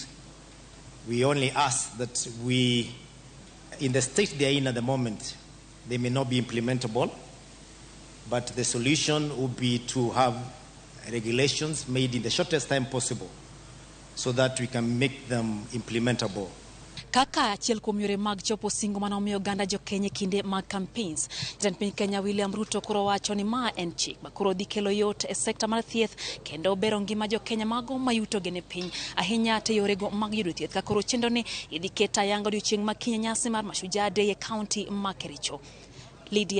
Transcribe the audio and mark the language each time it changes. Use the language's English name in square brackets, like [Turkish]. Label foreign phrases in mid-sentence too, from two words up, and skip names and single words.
[English] We only ask that in the state they are in at the moment, they may not be implementable, but the solution would be to have regulations made in the shortest time possible so that we can make them implementable. [Luo (Kenya and Tanzania)] Kaka achiel kuom yore mag chopo singo manomiyo oganda jo Kenya kinde mag campaigns, Jatend piny Kenya William Ruto koro wacho ni ma en chik ma koro dhi kelo yot e sekta mar thieth kendo bero ngima jo Kenya mago mayuto gene piny ahinya te yorego mag yudo thieth ka koro chenro ni idhi ket ayanga odiochieng' ma Kenya nyasi mar Mashujaa Day e kaunti ma Kericho.